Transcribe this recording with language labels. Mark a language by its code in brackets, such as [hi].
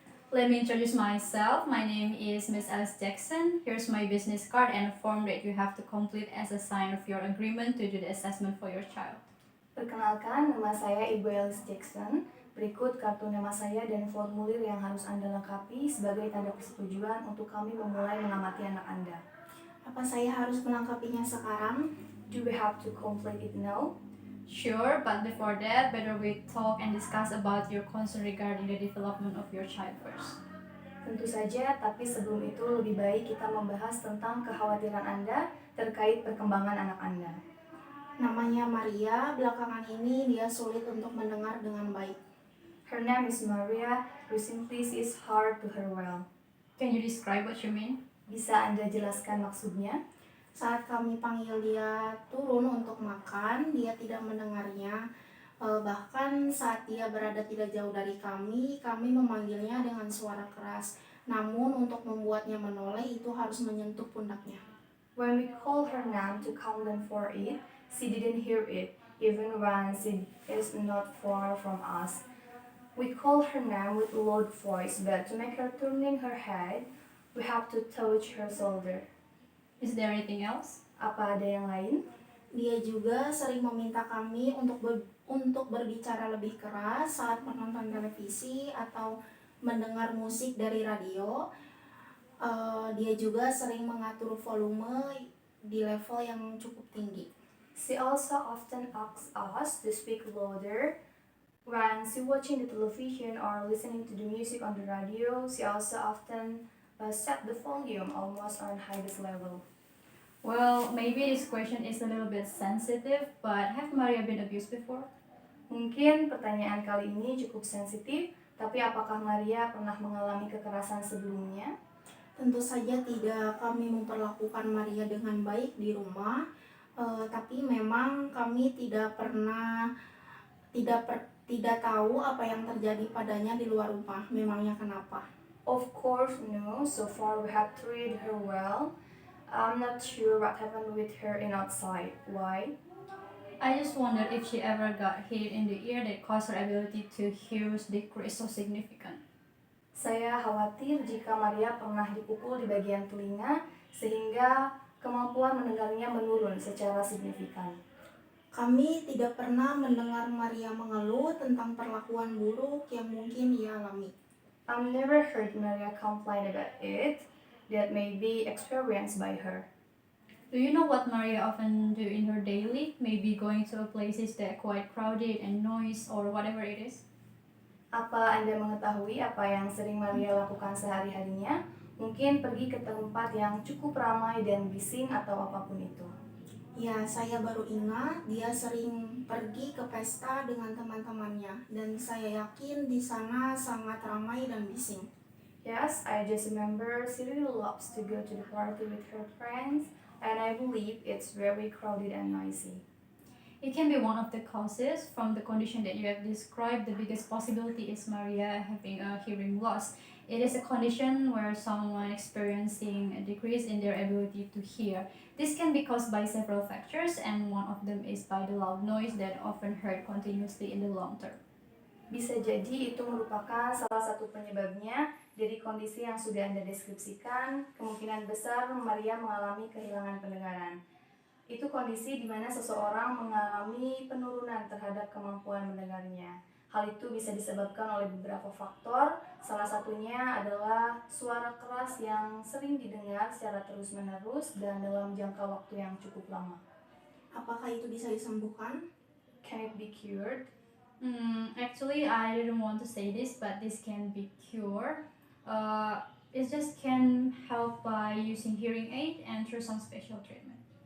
[en] Let me introduce myself. My name is Miss Alice Jackson. Here's my business card and a form that you have to complete as a sign of your agreement to do the assessment for your child. [id] Perkenalkan, nama saya Ibu Alice Jackson. Berikut kartu nama saya dan formulir yang harus Anda lengkapi sebagai tanda persetujuan untuk kami memulai mengamati anak Anda. Apa saya harus melengkapinya sekarang? [en] Do we have to complete it now? Sure, but before that, better we talk and discuss about your concern regarding the development of your child first. [id] Tentu saja, tapi sebelum itu lebih baik kita membahas tentang kekhawatiran Anda terkait perkembangan anak Anda. Namanya Maria, belakangan ini dia sulit untuk mendengar dengan baik. [en] Her name is Maria. Recently she is hard to hear well. Can you describe what you mean? [id] Bisa Anda jelaskan maksudnya? Saat kami panggil dia turun untuk makan, dia tidak mendengarnya. Bahkan saat dia berada tidak jauh dari kami memanggilnya dengan suara keras. Namun untuk membuatnya menoleh itu harus menyentuh pundaknya. [en] When we call her name to come down for it, she didn't hear it, even when she is not far from us. We call her name with a loud voice, but to make her turning her head, we have to touch her shoulder. Is there anything else? [id] Apa ada yang lain? Dia juga sering meminta kami untuk berbicara lebih keras saat menonton televisi atau mendengar musik dari radio. Dia juga sering mengatur volume di level yang cukup tinggi. [en] She also often asks us to speak louder. When she watching the television or listening to the music on the radio, she also often set the volume almost on highest level. Well, maybe this question is a little bit sensitive, but have Maria been abused before? [id] Mungkin pertanyaan kali ini cukup sensitif, tapi apakah Maria pernah mengalami kekerasan sebelumnya? Tentu saja tidak. Kami memperlakukan Maria dengan baik di rumah, tapi memang kami tidak tahu apa yang terjadi padanya di luar rumah. Memangnya kenapa? [en] Of course, no. So far we have treated her well. I'm not sure what happened with her in outside. Why? I just wondered if she ever got hit in the ear that caused her ability to hear decrease so significant. [id] Saya khawatir jika Maria pernah dipukul di bagian telinga sehingga kemampuan mendengarnya menurun secara signifikan. Kami tidak pernah mendengar Maria mengeluh tentang perlakuan buruk yang mungkin ia alami. [en] I've never heard Maria complain about it that may be experienced by her. Do you know what Maria often do in her daily? Maybe going to places that are quite crowded and noise or whatever it is? [id] Apa Anda mengetahui apa yang sering Maria lakukan sehari-harinya? Mungkin pergi ke tempat yang cukup ramai dan bising atau apapun itu. Ya, saya baru ingat dia sering pergi ke pesta dengan teman-temannya dan saya yakin di sana sangat ramai dan bising. [en] Yes, I just remember she really loves to go to the party with her friends, and I believe it's very crowded and noisy. It can be one of the causes. From the condition that you have described, the biggest possibility is Maria having a hearing loss. It is a condition where someone experiencing a decrease in their ability to hear. This can be caused by several factors, and one of them is by the loud noise that often heard continuously in the long term. [id] Bisa jadi itu merupakan salah satu penyebabnya. Dari kondisi yang sudah Anda deskripsikan, kemungkinan besar Maria mengalami kehilangan pendengaran. Itu kondisi di mana seseorang mengalami penurunan terhadap kemampuan mendengarnya. Hal itu bisa disebabkan oleh beberapa faktor, salah satunya adalah suara keras yang sering didengar secara terus-menerus dan dalam jangka waktu yang cukup lama. Apakah itu bisa disembuhkan? [en] Can it be cured? Actually, I didn't want to say this, but this can be cured. It just can help by using hearing aid and through some special treatment.